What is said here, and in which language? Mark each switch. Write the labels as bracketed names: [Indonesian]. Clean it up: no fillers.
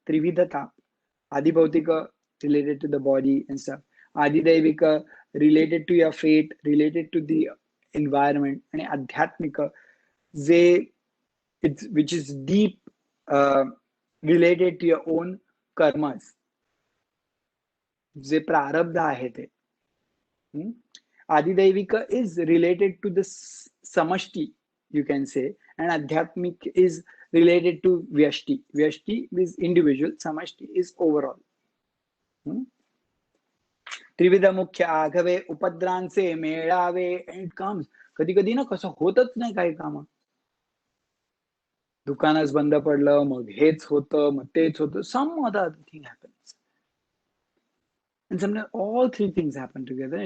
[English] त्रिविध ताप, आदिभौतिक related to the body and stuff, आदिदैविक related to your fate, related to the environment, आणि आध्यात्मिक जे which is deep related to your own karmas, [Marathi] जे प्रारब्ध आहे ते. [English] आदिदैविक is related to the samashti, you can say, and adhyatmic is related to vyashti. Vyashti is individual, samashti is overall. [Marathi] त्रिविध मुख्य आघवे उपद्रांचे मेळावे, [English] and it comes, [Marathi] कधी कधी ना कसं होतच नाही काही काम, दुकानच बंद पडलं, मग हेच होतं, मग तेच होतं, [English] some other thing happens, and sometimes all 3 things happen together.